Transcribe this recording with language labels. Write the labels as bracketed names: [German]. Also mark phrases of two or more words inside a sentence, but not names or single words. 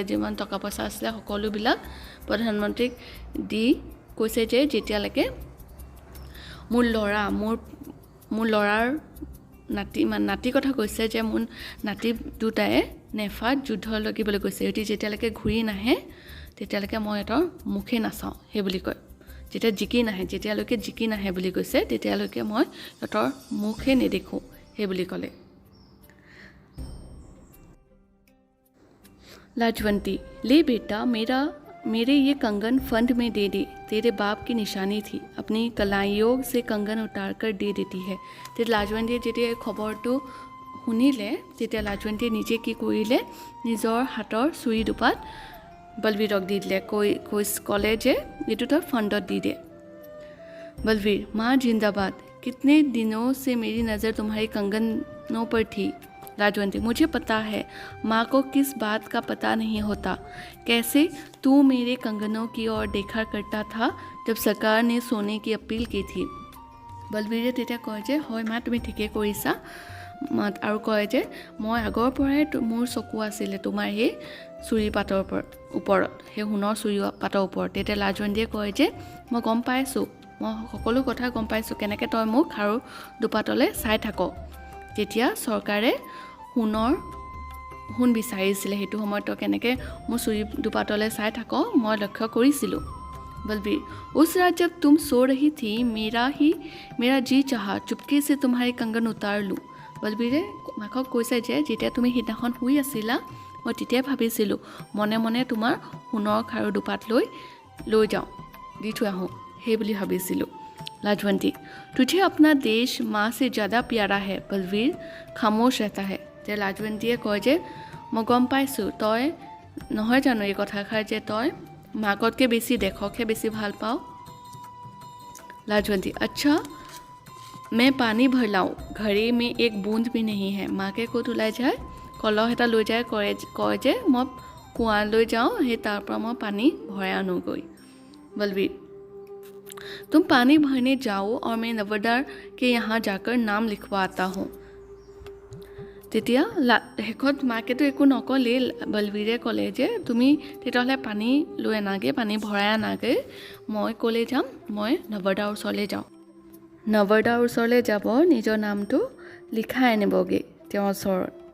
[Assamese] যিমান টকা পইচা আছিলে সকলোবিলাক প্ৰধানমন্ত্ৰীক দি কৈছে যে যেতিয়ালৈকে মোৰ ল'ৰাৰ নাতি কথা কৈছে যে মোৰ নাতি দুটাই নেফাত যুদ্ধ লাগিবলৈ কৈছে এটি যেতিয়ালৈকে ঘূৰি নাহে তেতিয়ালৈকে মই এটাৰ মুখে নাচাওঁ সেই বুলি কয় যেতিয়ালৈকে জিকি নাহে বুলি কৈছে তেতিয়ালৈকে মই এটাৰ মুখে নেদেখোঁ সেই বুলি ক'লে [Hindi] लाजवंती ले बेटा मेरे ये कंगन फंड में दे दे तेरे बाप की निशानी थी अपनी कलाइयों से कंगन उतार कर दे देती है ते लाजवंतीয়ে [Assamese] যেতিয়া খবৰটো শুনিলে তেতিয়া লাজৱন্তীয়ে নিজে কি কৰিলে নিজৰ হাতৰ চুৰি দুপাত বলবীৰক দি দিলে ক'লে যে এইটো তই ফণ্ডত দি দে [Hindi] बलवीर माँ जिंदाबाद कितने दिनों से मेरी नज़र तुम्हारी कंगनों पर थी लाजवंती मुझे पता है माँ को किस बात का पता नहीं होता कैसे तू मेरे कंगनों की ओर देखा करता था जब सरकार ने सोने की अपील की थी [Assamese] बलवीरे তেতিয়া কয় যে হয় মা তুমি ঠিকে কৰিছা আৰু কয় যে মই আগৰ পৰাই মোৰ চকু আছিলে তোমাৰ এই চুৰি পাতৰ ওপৰত সেই সোণৰ চুৰি পাতৰ ওপৰত তেতিয়া লাজৱন্তীয়ে কয় যে মই গম পাইছোঁ মই সকলো কথা গম পাইছোঁ কেনেকৈ তই মোক খাৰু দুপাতলৈ চাই থাক তেতিয়া চৰকাৰে সোণ বিচাৰিছিলে সেইটো সময়ত তই কেনেকৈ মোৰ চুৰি দুপাতলৈ চাই থাক মই লক্ষ্য কৰিছিলোঁ [Hindi] बलवीर उस रात जब तुम सो रही थी मेरा जी चाहा चुपके से तुम्हारे कंगन उतार लूँ [Assamese] बलवीरे माকক কৈছে যে যেতিয়া তুমি সিদিনাখন শুই আছিলা মই তেতিয়া ভাবিছিলোঁ মনে মনে তোমাৰ সোণৰ খাৰু দুপাত লৈ যাওঁ দি থৈ আহোঁ সেই বুলি ভাবিছিলোঁ [Hindi] लाजवंती तुझे अपना देश माँ से ज़्यादा प्यारा है बलवीर खामोश रहता है [Assamese] যে লাজৱন্তীয়ে কয় যে মই গম পাইছোঁ তই নহয় জানো এই কথাষাৰ যে তই মাকতকৈ বেছি দেশকহে বেছি ভাল পাওঁ [Hindi] लाजवंती अच्छा मैं पानी भर लाऊं घड़े में एक बूंद भी नहीं है [Assamese] মাকে ক'ত ওলাই যায় কলহ এটা লৈ যায় কয় যে মই কুঁৱালৈ যাওঁ সেই তাৰ পৰা মই পানী ভৰাই আনোগৈ [Hindi] बलवीर तुम पानी भरने जाओ और मैं नवदार के यहाँ जाकर नाम लिखवा आता हूँ [Assamese] তেতিয়া শেষত মাকেতো একো নকলেই বলবীৰে ক'লে যে তুমি তেতিয়াহ'লে পানী লৈ আনাগৈ পানী ভৰাই আনাগৈ মই ক'লৈ যাম মই নৱদাৰ ওচৰলৈ যাওঁ নৱদাৰ ওচৰলৈ যাব নিজৰ নামটো লিখাই আনিবগৈ তেওঁৰ ওচৰত